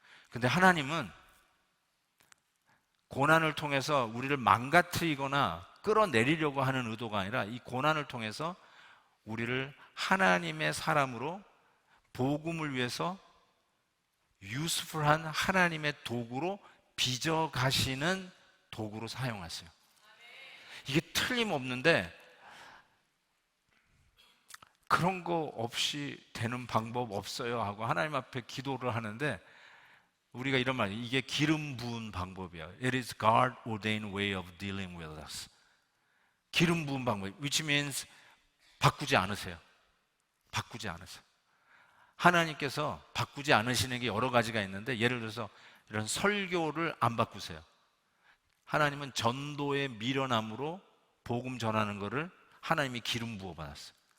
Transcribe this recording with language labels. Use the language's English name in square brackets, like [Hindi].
[Korean] 근데 하나님은 고난을 통해서 우리를 망가뜨리거나 끌어내리려고 하는 의도가 아니라 이 고난을 통해서 우리를 하나님의 사람으로 복음을 위해서 유스풀한 하나님의 도구로 빚어가시는 도구로 사용하세요. 이게 틀림없는데 그런 거 없이 되는 방법 없어요 하고 하나님 앞에 기도를 하는데, 우리가 이런 말, 이게 기름 부은 방법이야. [English] It is God ordained way of dealing with us. [Korean] 기름 부은 방법, [English] which means [Korean] 바꾸지 않으세요. 바꾸지 않으세요. 하나님께서 바꾸지 않으시는 게 여러 가지가 있는데, 예를 들어서 이런 설교를 안 바꾸세요. 하나님은 전도의 미련함으로 복음 전하는 거를 하나님이 기름 부어 받았어요.